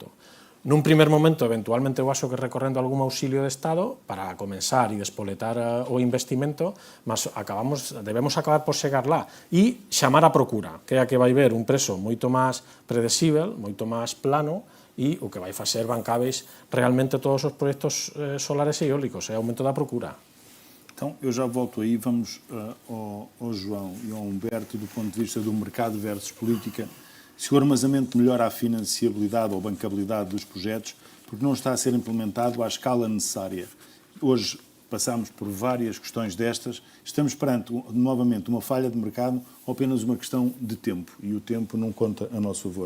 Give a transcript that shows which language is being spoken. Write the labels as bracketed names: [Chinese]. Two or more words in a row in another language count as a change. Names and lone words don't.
[Galician] Nun primer momento, eventualmente, eu acho que recorrendo algún auxilio de Estado para comenzar e despoletar o investimento, mas debemos acabar por chegar lá e chamar a procura, que é a que vai ver un prezo moito máis predecible, moito máis plano, e o que vai facer bancáveis realmente todos os proxectos solares e eólicos, é o aumento da procura. [Portuguese] Então, eu já volto aí, vamos ao João e ao Humberto, do ponto de vista do mercado versus política. Se o armazenamento melhora a financiabilidade ou bancabilidade dos projetos, porque não está a ser implementado à escala necessária. Hoje passamos por várias questões destas, estamos perante, novamente, uma falha de mercado ou apenas uma questão de tempo, e o tempo não conta a nosso favor.